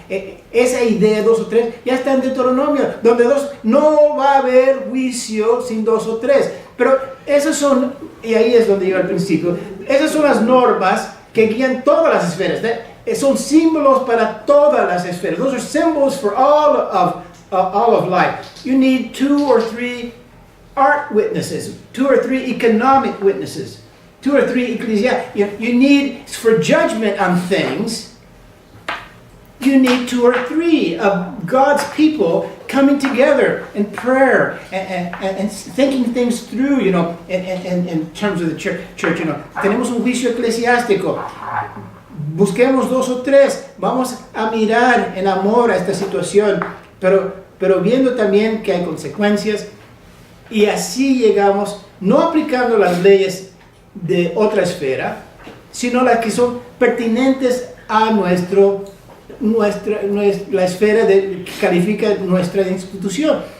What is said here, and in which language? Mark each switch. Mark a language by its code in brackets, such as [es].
[es] Esa idea de 2 o 3 ya está en Deuteronomio, donde no va a haber juicio sin 2 o 3. Pero esas son, y ahí es donde iba al principio, esas son las normas que guían todas las esferas. Son símbolos para todas las esferas. [en] Those are symbols for all of life. You need 2 or 3 art witnesses, 2 or 3 economic witnesses, 2 or 3 ecclesiastic. You need, for judgment on things, you need 2 or 3 of God's people coming together in prayer and thinking things through, you know, in terms of the church, you know. [es] Tenemos un juicio eclesiástico. Busquemos 2 o 3. Vamos a mirar en amor a esta situación, pero viendo también que hay consecuencias. Y así llegamos, no aplicando las leyes de otra esfera, sino las que son pertinentes a la esfera que califica nuestra institución.